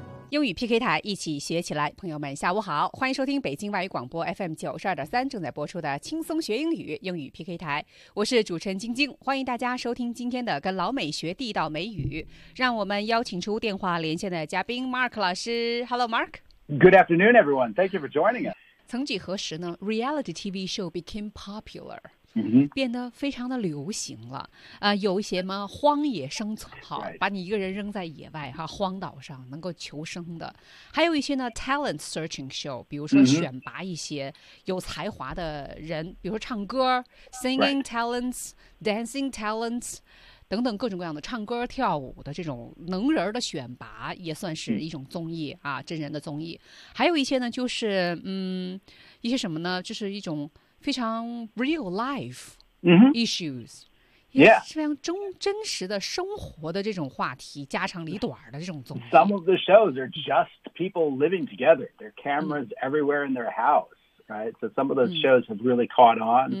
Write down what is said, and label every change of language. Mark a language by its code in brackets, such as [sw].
[zh] 英语 PK 台，一起学起来。朋友们下午好，欢迎收听北京外语广播 FM 92.3正在播出的轻松学英语英语 PK 台，我是主持人晶晶，欢迎大家收听今天的跟老美学地道美语。让我们邀请出电话连线的嘉宾 Mark 老师。 [en] Hello Mark. Good afternoon everyone, thank you for joining us. [zh] 曾几何时呢， [en] reality TV show became popular、 mm-hmm. [zh] 变得非常的流行了、有一些吗荒野生存，好、 [en] right. [zh] 把你一个人扔在野外哈，荒岛上能够求生的，还有一些呢 [en] talent searching show, [zh] 比如说选拔一些有才华的人、 mm-hmm. 比如说唱歌 singing、 [en] talents, dancing talents [zh] 等等各种各样的唱歌跳舞的这种能人的选拔，也算是一种综艺啊，真人的综艺。还有一些呢，就是一些什么呢，就是一种非常 [en] real life issues、 mm-hmm. yeah. [zh] 是非常真实的生活的这种话题，家长里短的这种综艺。 [en] Some of the shows are just people living together, there are cameras everywhere in their houseRight, so some of those shows have really caught on.